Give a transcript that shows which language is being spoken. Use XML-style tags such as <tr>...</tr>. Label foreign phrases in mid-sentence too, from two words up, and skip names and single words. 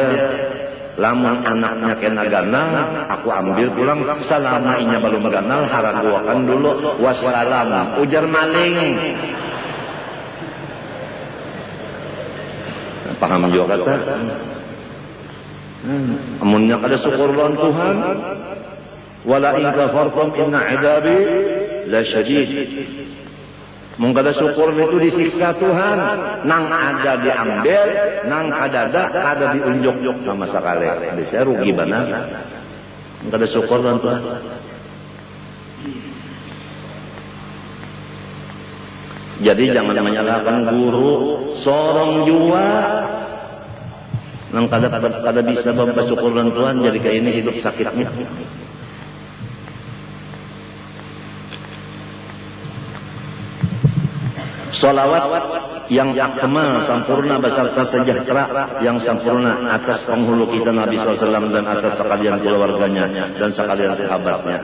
<bjn>Lamun anaknya kena ganal, aku ambil pulang. Selama inya belum ganal, haraguakan dulu. Wassalam, ujar maling. Paham juga kata? Amunnya kada syukur lawan Tuhan.</bjn> <ar>Wala in kafartum inna adabi la syadid.</ar> <bjn>Mun kada syukur itu disiksa Tuhan, nang ada diambil, nang kada diunjuk sama sekali. Bisa rugi benar. Mun kada syukur dan Tuhan. Jadi jangan menyalahkan guru, sorong jua nang kada bisa bersyukur dan Tuhan, jadi kayak ini hidup sakitnya.</bjn> <id>Salawat yang akmal, sempurna beserta sejahtera yang sempurna atas penghulu kita Nabi SAW dan atas sekalian keluarganya dan sekalian sahabatnya.</id>